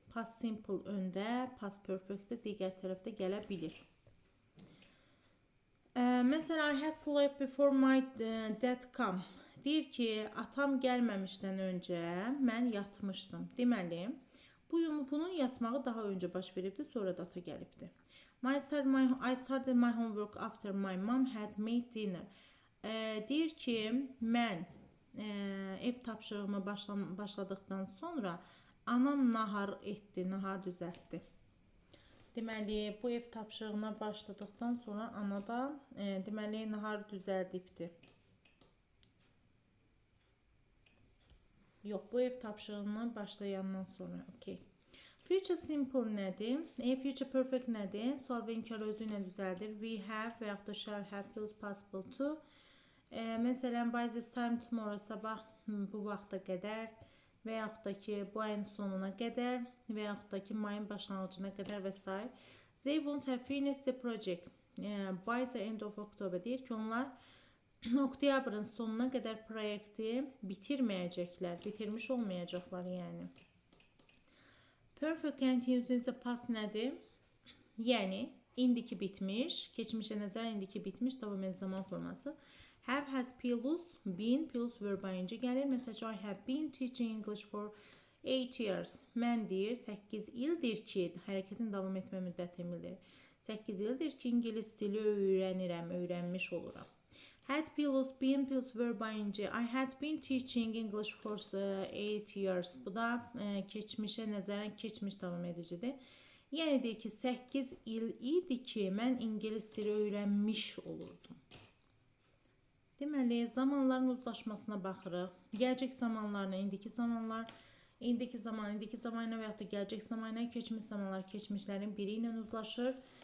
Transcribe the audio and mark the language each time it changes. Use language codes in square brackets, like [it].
[az] Past simple öndə, past perfect də digər tərəfdə gələ bilir. [en] Məsələn, I had slept before my dad come. [az] Deyir ki, atam gəlməmişdən öncə mən yatmışdım. Deməli, bunun yatmağı daha öncə baş veribdir, sonra da ata gəlibdir. [en] I started my homework after my mom had made dinner. [az] Deyir ki, mən ev tapşırığımı başladıqdan sonra anam nahar etdi, nahar düzəltdi. Deməli, bu ev tapşırığına başladıqdan sonra ana da deməli nahar düzəldibdi. Yox, bu ev tapşırığına başlayandan sonra, okey. Future simple nədir? Future perfect nədir? Sual və inkar özü ilə düzəldir. We have və yaxud da shall have plus possible to. Məsələn, by this time tomorrow, sabah bu vaxta qədər və yaxud da ki, bu ayın sonuna qədər və yaxud da ki, mayın başlanğıcına qədər və s. [en] They won't have finished the project by the end of October. [az] Deyir ki, onlar oktyabrın sonuna qədər proyekti bitirməyəcəklər, bitirmiş olmayacaqlar yəni. Perfect continuous in the past nədir? Yəni, indiki bitmiş, keçmişə nəzər indiki bitmiş, davam edən zaman forması. Have, has, plus, been, plus verb ing gəlir. [en] Məsələn, I have been teaching English for 8 years. [az] Mən deyir, 8 ildir ki, hərəkətin davam etmə müddətini bildirir. 8 ildir ki, ingilis dili öyrənirəm, öyrənmiş oluram. [en] Had, plus, been, plus verb ing. I had been teaching English for 8 years. [az] Bu da keçmişə nəzərən keçmiş davam edicidir. Yəni deyir ki, 8 il idi ki, mən ingilis dili öyrənmiş olurdum. Deməli, zamanların uzlaşmasına baxırıq. Gələcək zamanlarına indiki zamanlar, İndiki zaman, indiki zamanla və yaxud da gələcək zamanla, keçmiş zamanlar keçmişlərin biri ilə uzlaşır.